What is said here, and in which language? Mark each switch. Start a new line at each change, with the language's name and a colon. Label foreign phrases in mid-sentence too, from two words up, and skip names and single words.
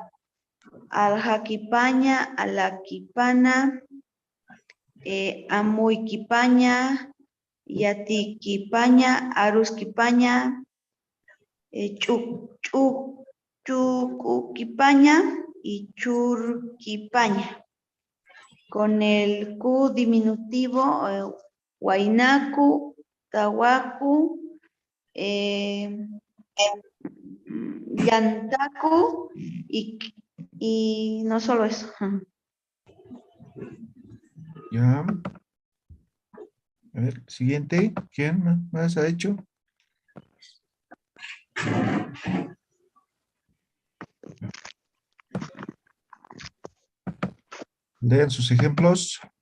Aymara: Aljaquipaña, alaquipana, amuiquipaña, yatiquipaña, arusquipaña, chucuquipaña y churquipaña.
Spanish: Con el Q diminutivo,
Aymara: huaynacu, tahuacu, yantacu
Spanish: y no solo eso. Ya. A ver, siguiente. ¿Quién más ha hecho? Lean sus ejemplos.